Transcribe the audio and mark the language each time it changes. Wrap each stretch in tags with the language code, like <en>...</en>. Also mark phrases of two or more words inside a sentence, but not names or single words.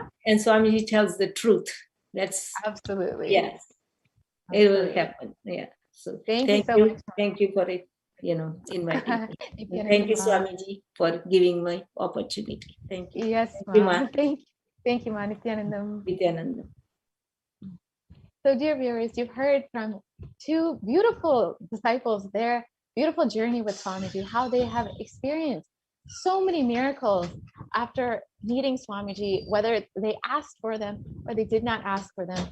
<en>And Swamiji tells the truth. That's absolutely. Yes, it will happen. Yeah. So Thank you so much, Ma. Thank you for it. Inviting me. Nithyananda, Thank you, Ma. Swamiji, for giving my opportunity. Thank you. Yes, Thank you, Ma. ma. Thank you, Ma. Nithyanandam. Nithyananda. So, dear viewers, you've heard from two beautiful disciples, their beautiful journey with Swamiji, how they have experienced so many miracles after meeting Swamiji, whether they asked for them or they did not ask for them.</en>